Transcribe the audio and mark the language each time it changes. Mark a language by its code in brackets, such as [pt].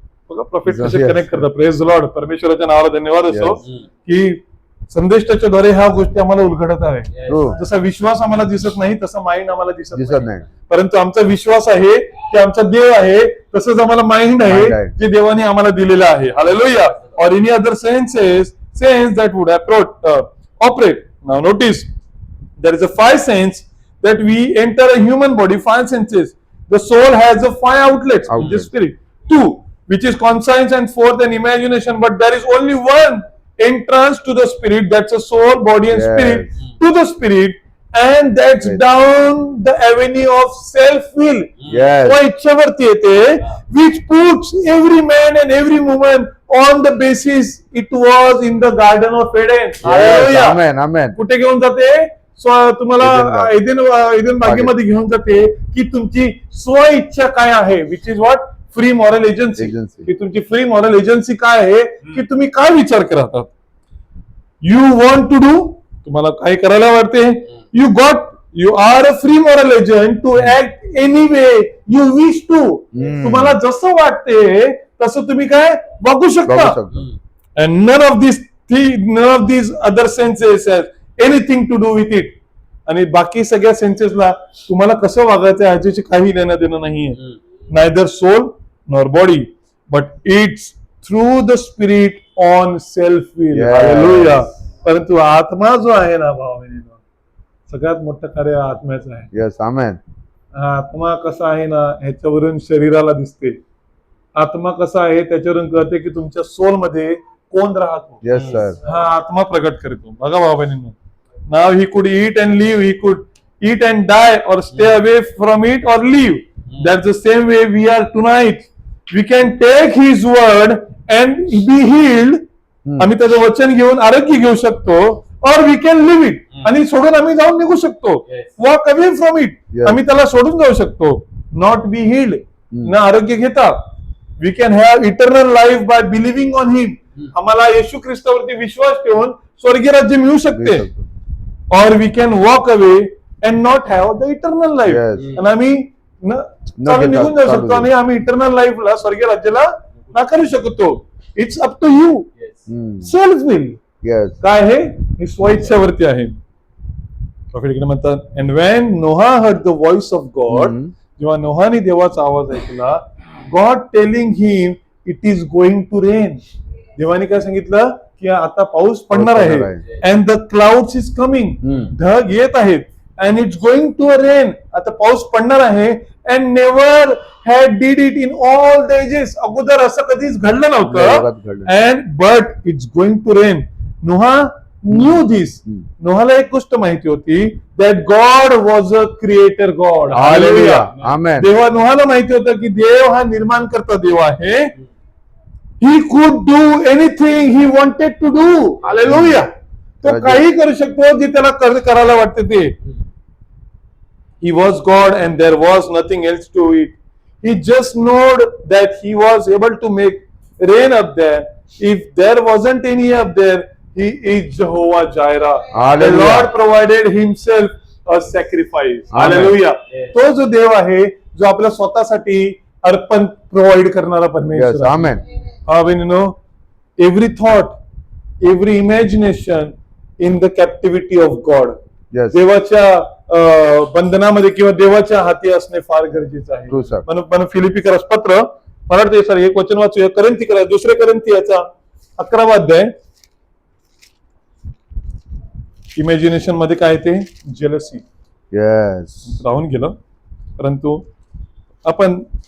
[mr] बघा प्रॉफिट कसे कनेक्ट करतात. Praise the Lord. परमेश्वराच्या नावाला धन्यवाद असो की संदेशाच्या द्वारे ह्या गोष्टी आम्हाला उलगडत आहे. जसा विश्वास आम्हाला दिसत नाही तसा माइंड आम्हाला दिसत नाही, परंतु आमचा विश्वास आहे की आमचा देव आहे, तसंच आम्हाला माइंड आहे जे देवाने आम्हाला दिलेलं आहे. हालेलुया. [en] और any other sense that would operate. Now notice there is a 5 sense that we enter a human body. 5 senses. The soul has a 5 outlets. The spirit 2, which is conscience, and 4th an imagination. But there is only one entrance to the spirit, that's a soul, body and spirit to the spirit, and that's down the avenue of self will. [mr] तो इच्छावरती येते, [en] which puts every man and every woman on the basis it was in the garden of Eden. [mr] Hallelujah. कुठे घेऊन जाते? तुम्हाला एदेन बागेमध्ये घेऊन जाते की तुमची स्व इच्छा काय आहे, [en] Which is what? Free moral agency. [mr] की तुमची फ्री मॉरल एजन्सी काय आहे, की तुम्ही काय विचार करतात. [en] you want to do, [mr] तुम्हाला काय करायला वाटते. [en] You are a free moral agent to act any way you wish to. [mr] तुम्हाला जसं वाटते तसं तुम्ही काय वागू शकता. [en] And none of this other senses has anything to do with it. [mr] आणि बाकी सगळ्या सेन्सेसला तुम्हाला कसं वागायचं ह्याच्याशी काही लेणं देणं नाहीये. [en] Neither soul nor body, but it's through the spirit on self will. Hallelujah. [mr] परंतु आत्मा जो आहे ना भावांनो, सगळ्यात मोठं कार्य आत्म्याचं आहे. [en] Yes, amen. [mr] आत्मा कसा आहे ना ह्याच्यावरून शरीराला दिसते. आत्मा कसा आहे त्याच्यावरून कळते की तुमच्या सोल मध्ये कोण राहतो. [en] Yes, sir. [mr] हा आत्मा प्रगट करतो. बघा भावांनो, [en] now he could eat and live, he could eat and die or stay away from it or leave. That's the same way we are tonight. We can take his word and be healed. [mr] आम्ही त्याचं वचन घेऊन आरोग्य घेऊ शकतो. [en] Or we can live it. [mr] आणि सोडून आम्ही जाऊन निघू शकतो. [en] Walk away from it. [mr] आम्ही त्याला सोडून जाऊ शकतो. [en] Not be healed. [mr] ना आरोग्य घेता. [en] We can have eternal life by believing on him. [mr] आम्हाला येशू ख्रिस्तावरती विश्वास ठेवून स्वर्गीय राज्य मिळू शकते. [en] Or we can walk away and not have the eternal life. [mr] आणि आम्ही निघून जाऊ शकतो आणि आम्ही इटर्नल लाईफला स्वर्गीय राज्याला नाकारू शकतो. [en] It's up to you. [mr] Self will काय आहे, ही स्वइच्छावरती आहे. प्रॉफिट म्हणतात, [en] and when Noah heard the voice of God, [mr] जेव्हा नोहाने देवाचा आवाज ऐकला, [en] God telling him it is going to rain. [mr] देवाने काय सांगितलं की आता पाऊस पडणार आहे. [en] and the clouds is coming, [mr] ढग येत आहेत. [en] And it's going to rain. [mr] आता पाऊस पडणार आहे. [en] And never had did it in all the ages. [mr] अगोदर असं कधीच घडलं नव्हतं. [en] And but it's going to rain. Noah knew this. [mr] नोहाला एक गोष्ट माहिती होती, [en] that God was a creator God. Hallelujah. Amen. [mr] देवा नोहाला माहिती होतं की देव हा निर्माण करता देव आहे. [en] He could do anything he wanted to do. Hallelujah. [mr] तो काही करू शकतो जे त्याला करायला वाटते ते. [en] He was God and there was nothing else to it. He just knowed that he was able to make rain up there. If there wasn't any up there, he is Jehovah Jireh. The Lord provided himself a sacrifice. Hallelujah. [mr] तो जो देव आहे जो आपल्या स्वतःसाठी अर्पण provide करणारा परमेश्वर. [en] Amen. When you know every thought, every imagination in the captivity of God. [mr] देवाच्या बंधनामध्ये किंवा देवाच्या हाती असणे फार गरजेचं आहे. म्हणून फिलिपिकरास पत्र, मला वाटतं सर एक वचन वाचूया. करंथीकरा 2 करंथियाचा 11वा अध्याय. इमॅजिनेशन मध्ये काय ते जेलसी राहून गेलं, परंतु आपण